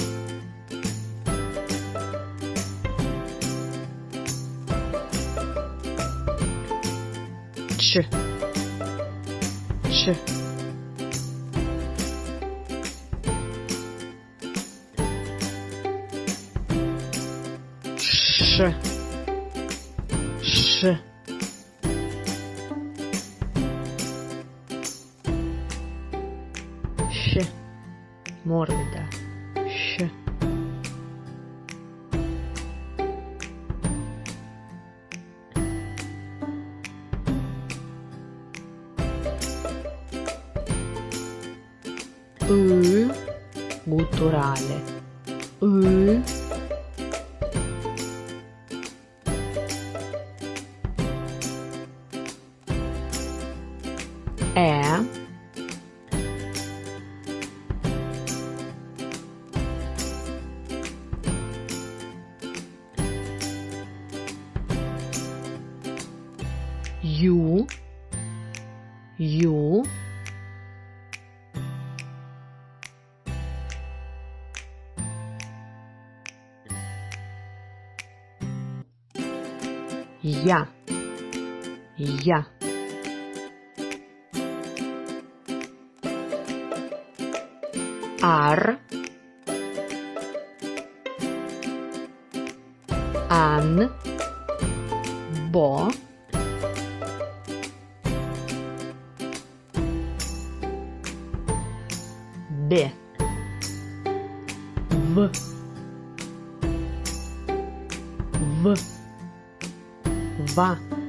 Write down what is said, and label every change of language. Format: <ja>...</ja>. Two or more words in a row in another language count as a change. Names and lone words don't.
<ru>Ч. Ч. Ш. Ш. Щ. Морбида. Щ.</ru> <it>Gutturale. E. U. U.</it> <ru>Я. Я. Ар. Ан. Бо. Б. В. В. Ва.</ru>